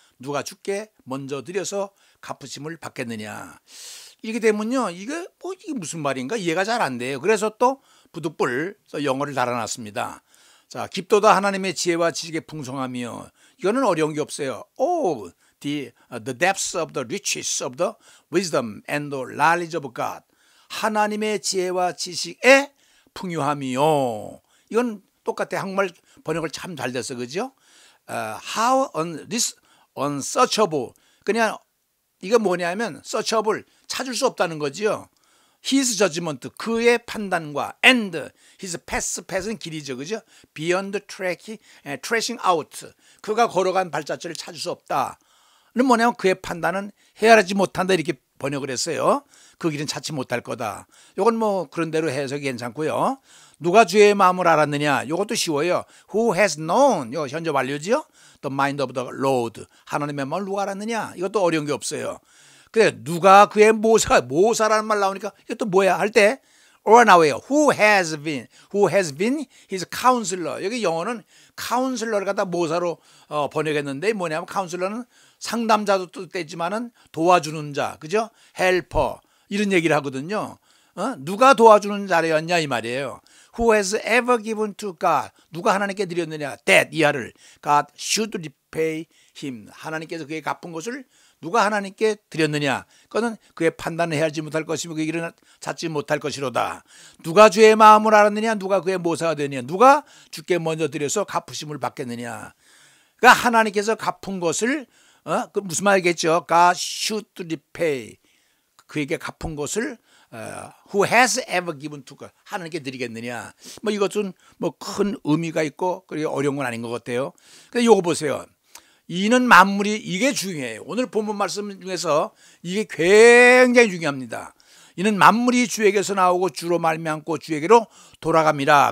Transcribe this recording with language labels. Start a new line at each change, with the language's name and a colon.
Korean: 누가 주께 먼저 드려서 갚으심을 받겠느냐? 이렇게 되면요, 이게 무슨 말인가 이해가 잘 안 돼요. 그래서 또 부득불 영어를 달아놨습니다. 자, 깊도다 하나님의 지혜와 지식의 풍성함이요. 이거는 어려운 게 없어요.
English: The depths of the riches of the wisdom and the knowledge of God.
Korean: 하나님의 지혜와 지식의 풍요함이요. 이건 똑같아. 한국말 번역을 참 잘 됐어, 그죠?
English: How unsearchable.
Korean: 그냥 이거 뭐냐면 searchable 찾을 수 없다는 거지요. His judgment 그의 판단과 and his path는 길이죠, 그죠?
English: Beyond tracing out
Korean: 그가 걸어간 발자취를 찾을 수 없다. 는 뭐냐면 그의 판단은 헤아리지 못한다 이렇게 번역을 했어요. 그 길은 찾지 못할 거다. 이건 뭐 그런 대로 해석이 괜찮고요. 누가 주의 마음을 알았느냐? 이것도 쉬워요.
English: Who has known?
Korean: 이거 현재 완료지요.
English: The mind of the Lord.
Korean: 하나님의 마음을 누가 알았느냐? 이것도 어려운 게 없어요. 그래 누가 그의 모사라는 말 나오니까 이것도 뭐야 할 때 or 나와요.
English: Who has been his counselor.
Korean: 여기 영어는 counselor를 갖다 모사로 번역했는데 뭐냐면 counselor는 상담자도 뜻되지만은 도와주는 자, 그죠? helper 이런 얘기를 하거든요. 누가 도와주는 자였냐 이 말이에요.
English: Who has ever given to God?
Korean: 누가 하나님께 드렸느냐?
English: That
Korean: 이하를
English: God should repay him.
Korean: 하나님께서 그의 갚은 것을 누가 하나님께 드렸느냐? 그거는 그의 판단을 헤아리지 못할 것이며 그의 길은 찾지 못할 것이로다. 누가 주의 마음을 알았느냐? 누가 그의 모사가 되느냐? 누가 주께 먼저 드려서 갚으심을 받겠느냐? 그러니까 하나님께서 갚은 것을 그 무슨 말이겠죠?
English: God should repay.
Korean: 그에게 갚은 것을
English: who has ever given to God
Korean: 하나님께 드리겠느냐? 뭐 이것은 뭐 큰 의미가 있고 그리고 어려운 건 아닌 것 같아요. 근데 요거 보세요. 이는 만물이 이게 중요해요. 오늘 본문 말씀 중에서 이게 굉장히 중요합니다. 이는 만물이 주에게서 나오고 주로 말미암고 주에게로 돌아갑니다.